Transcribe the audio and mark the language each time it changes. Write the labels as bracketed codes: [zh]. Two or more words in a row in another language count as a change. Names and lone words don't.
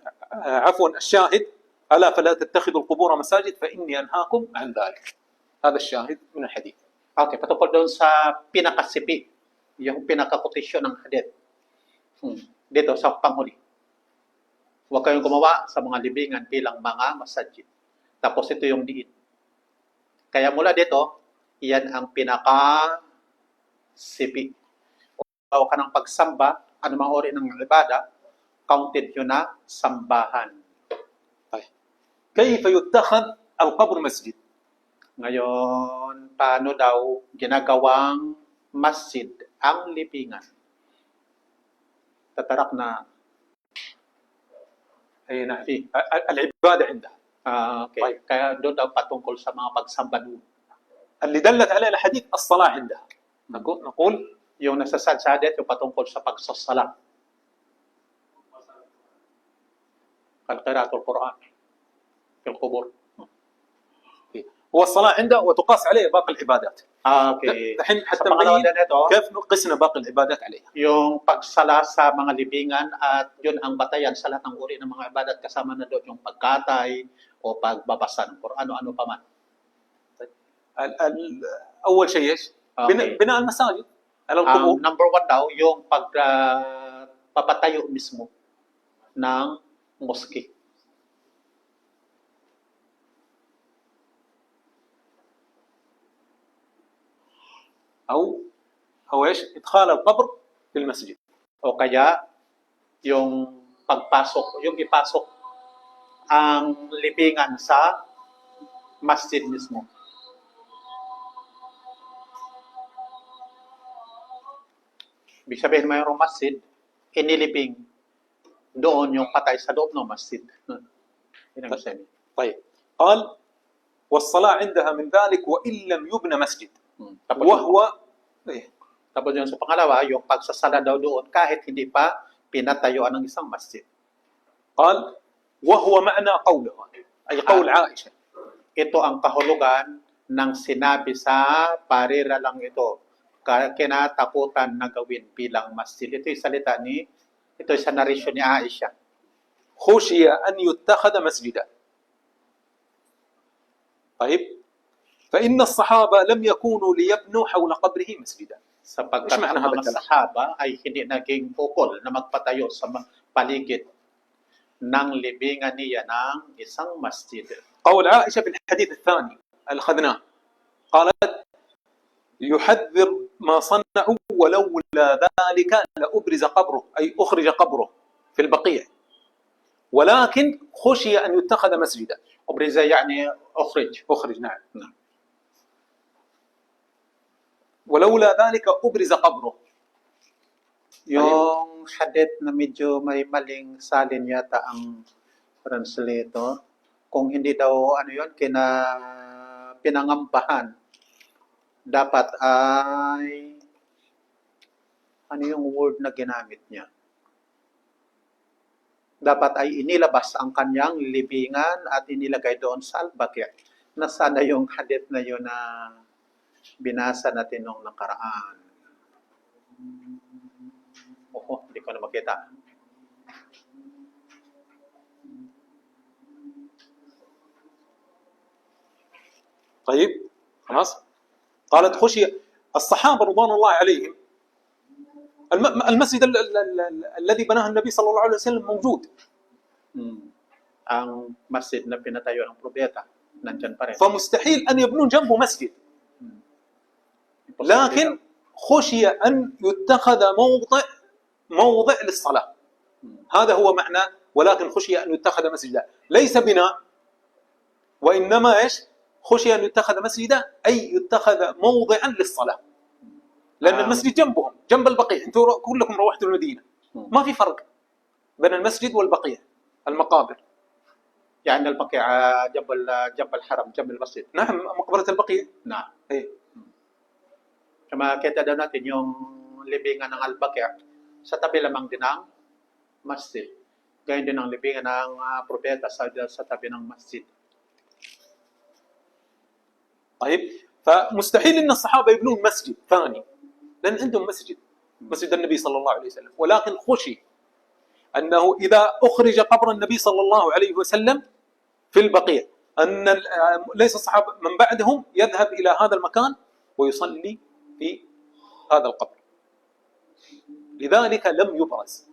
[ar] عفوا الشاهد الا فلا تتخذوا القبور مساجد فاني انهاكم عن ذلك هذا الشاهد من الحديث [tl] Okay, patungkol doon sa pinakasipi, yung pinakakotisyon ng hadith. Dito sa panghuli. Huwag kayong gumawa sa mga libingan bilang mga masajid. Tapos ito yung diin. Kaya mula dito, iyan ang pinakasipi. O ka ng pagsamba, anumang uri ng ibada, counted yun na sambahan. [ar] كيف يتخذ القبر مسجد [tl] Ngayon, paano daw ginagawang masjid ang libingan? Tatarak na. [ar] اي نعم العباده عندها [tl] Okay. Right. Kaya doon daw patungkol sa mga pagsamba doon. [ar] اللي دلت عليه الاحاديث الصلاه عندها نقول [tl] Yung nasasad sa hadith, yung patungkol sa pagsasala. [ar] قراءة القرآن. في القبور. هو الصلاه عنده وتقاس عليه باقي العبادات Okay. الحين [tl] Sa [ar] حتى [tl] pangalawa [ar] نبين [tl] din ito, [ar] كيف قسنا باقي العبادات عليها [tl] yung pagsala sa mga libingan at yun ang batayan sa lahat ng uri ng mga ibadat kasama na doon yung pagkatay o pagbabasa ng Quran ano pa man. [ar] اول شيء ايش؟ Okay. بناء المساجد على [tl] Ang [ar] القبور. [en] number one [tl] daw, yung papatayo mismo ng mosque. [ar] أو إيش؟ إدخال القبر في المسجد. [tl] O kaya, yung pagpasok, yung ipasok ang libingan sa masjid mismo. Ibig sabihin, mayroong masjid, inilibing doon yung patay sa loob ng masjid. Yun ang sabi. [ar] طيب قال والصلاة عندها من ذلك وإن لم يبنى مسجد [tl] Tapos, [ar] وهو إيه؟ [tl] tapos yung sa pangalawa, yung pagsasala daw doon kahit hindi pa pinatayuan ng isang masjid. [ar] قال وهو معنى قولها أي قول عائشة. [tl] Ito ang kahulugan ng sinabi sa parira lang ito, kinatakutan na gawin bilang masjid. Ito yung salita ito yung sa narration ni Aisha. [ar] خشي أن يتخذ مسجدا. طيب فإن الصحابة لم يكونوا ليبنوا حول قبره مسجدا. [tl] Sapagkat Mas ang mga sahaba ay hindi naging ukol na magpatayo sa paligid ng libingan niya ng isang masjid. [ar] قول عائشة في الحديث الثاني الأخذناه قالت يحذر ما صنعوا ولولا ذلك لأبرز قبره أي أخرج قبره في البقيع ولكن خشي أن يتخذ مسجدا. أبرز يعني أخرج. نعم. ولولا ذلك أبرز قبره. [tl] Yung hadith na medyo may maling salin yata ang translator. Kung hindi daw pinangambahan, dapat ay yung word na ginamit niya? Dapat ay inilabas ang kanyang libingan at inilagay doon sa al-Baqi'. Nasaan yung hadith na yun na binasa natin nung nakaraan? Hindi ko na makita. [ar] طيب خلاص قالت خشي الصحابة رضوان الله عليهم المسجد الذي بناه النبي صلى الله عليه وسلم موجود. [tl] Ang masjid na pinatayo ng propeta nandyan pa rin. [ar] فمستحيل أن يبنون جنبه مسجد. لكن خشي أن يتخذ موضع للصلاة. هذا هو معنى ولكن خشي أن يتخذ مسجدا ليس بناء وإنما إيش خشي أن يتخذ مسجدا أي يتخذ موضعا للصلاة لأن المسجد جنبهم جنب البقيع. أنتم كلكم روحتوا المدينة ما في فرق بين المسجد والبقيع المقابر. يعني البقيع جنب الحرم جنب المسجد. نعم مقبرة البقيع. نعم. إيه. [tl] Kaya kita daw natin yung libingan ng al-Baqi' sa tabi lamang din ng masjid. Gayun din ang libingan ng propeta sa tabi ng masjid. [ar] طيب فمستحيل ان الصحابه يبنون مسجد ثاني لان عندهم مسجد النبي صلى الله عليه وسلم ولكن خشي انه اذا اخرج قبر النبي صلى الله عليه وسلم في البقيع ان ليس الصحابه من بعدهم يذهب الى هذا المكان ويصلي في هذا القبر لذلك لم يبرز